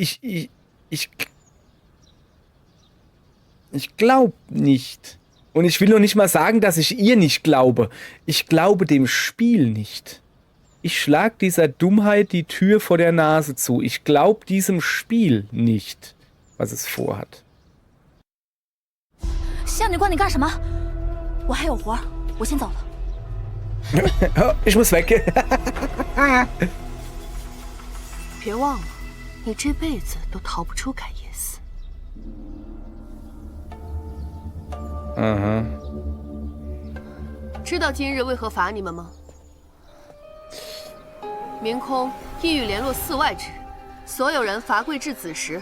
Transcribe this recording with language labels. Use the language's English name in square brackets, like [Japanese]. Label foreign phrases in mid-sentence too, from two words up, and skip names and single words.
[German] Ich glaube nicht. Und ich will noch nicht mal sagen, dass ich ihr nicht glaube. Ich glaube dem Spiel nicht. Ich schlag dieser Dummheit die Tür vor der Nase zu. Ich glaube diesem Spiel nicht, was es vorhat. [Chinese] 夏女官，你干什么？我还有活，我先走了。 [German] Oh, ich muss weg. [Chinese] 别忘了，你这辈子都逃不出感业寺。 [German] Aha. [Chinese] 知道今日为何罚你们吗？明空意欲联络4外之人，所有人罚跪至子时。